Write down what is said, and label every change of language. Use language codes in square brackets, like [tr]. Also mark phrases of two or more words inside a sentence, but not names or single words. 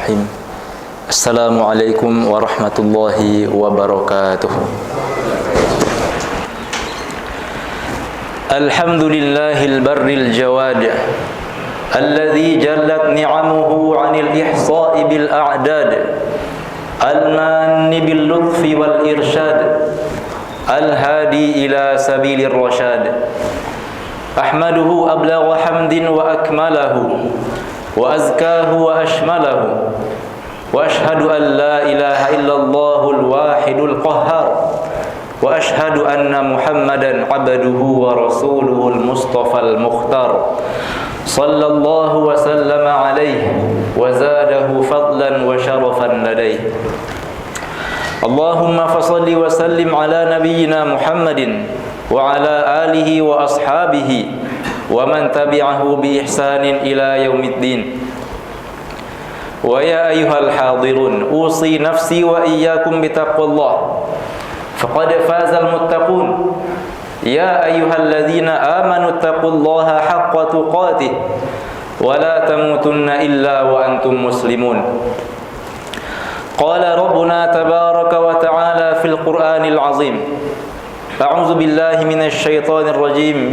[ar] بسم الله الرحمن الرحيم. السلام عليكم ورحمة الله وبركاته. الحمد لله البر الجواد الذي جلت نعمه عن الإحصاء بالأعداد المان باللطف والإرشاد الهادي إلى سبيل الرشاد. أحمده أبلغ حمد وأكمله وأزكاه وأشمله وأشهد أن لا إله إلا الله الواحد القهار وأشهد أن محمدا عبده ورسوله المصطفى المختار صلى الله وسلم عليه وزاده فضلا وشرفا لديه. اللهم فصل وسلم على نبينا محمد وعلى آله وأصحابه ومن تبعه بإحسان إلى يوم الدين. ويا أيها الحاضرون، أوصي نفسي وإياكم بتقوى الله فقد فاز المتقون. يا أيها الذين آمنوا اتقوا الله حق تقاته ولا تموتن إلا وأنتم مسلمون. قال ربنا تبارك وتعالى في القرآن العظيم. أعوذ بالله من الشيطان الرجيم.